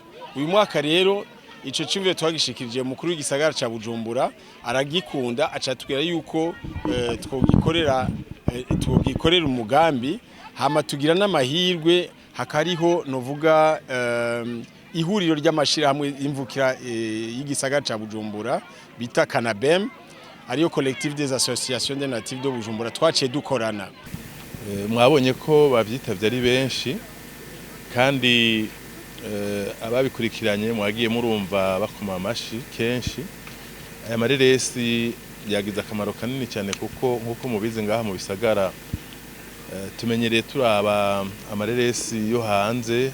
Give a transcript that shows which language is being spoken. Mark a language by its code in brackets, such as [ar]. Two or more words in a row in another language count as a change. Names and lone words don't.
[rn] Uyu mwaka rero ico ciyumviro twagishikirije mukuru w'igisagara ca Bujumbura aragikunda acatubwira yuko twogikorera umugambi hama tugira n'amahirwe hakariho novuga ihuriro ry'amashira hamwe imvukira y'igisagara ca Bujumbura bita Kanabem ariyo collectif des associations des natifs de Bujumbura twaciye dukorana. Mwabonye ko bavyitavye ari benshi kandi ababikurikiranye mwagiye murumva bakoma amashi kenshi. Aya mareresi yagize akamaro kanini cyane kuko nkuko mubizi ngaha mu bisagara tumenyereye turaba amareresi yo hanze